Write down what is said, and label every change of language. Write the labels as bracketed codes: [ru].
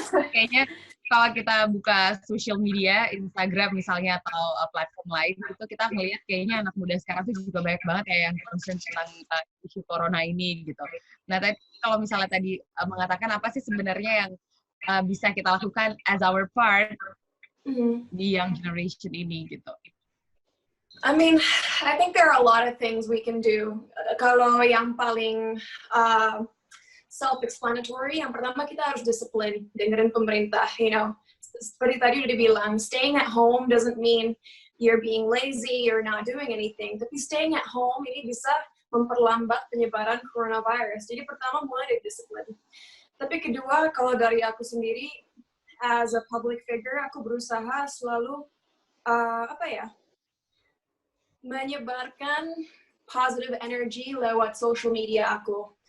[id] Kayaknya kalau kita buka social media, Instagram misalnya atau platform lain, itu kita melihat kayaknya anak muda sekarang tuh juga banyak banget ya yang concern tentang isu corona ini gitu. Nah, tadi kalau misalnya tadi mengatakan apa sih sebenarnya yang bisa kita lakukan [en] as our part [id] di [en] young generation [id] ini gitu. [en] I mean, I think there are a lot of things we can do. [id] Kalau yang paling self-explanatory, yang pertama kita harus disiplin, dengerin pemerintah, [en] you know. [id] Seperti tadi udah dibilang, [en] staying at home doesn't mean you're being lazy, you're not doing anything. [id] Tapi [en] staying at home [id] ini bisa memperlambat penyebaran coronavirus. Jadi pertama mulai dari disiplin. Tapi kedua, kalau dari aku sendiri, [en] as a public figure, [id] aku berusaha selalu, menyebarkan [en] positive energy [id] lewat social media aku.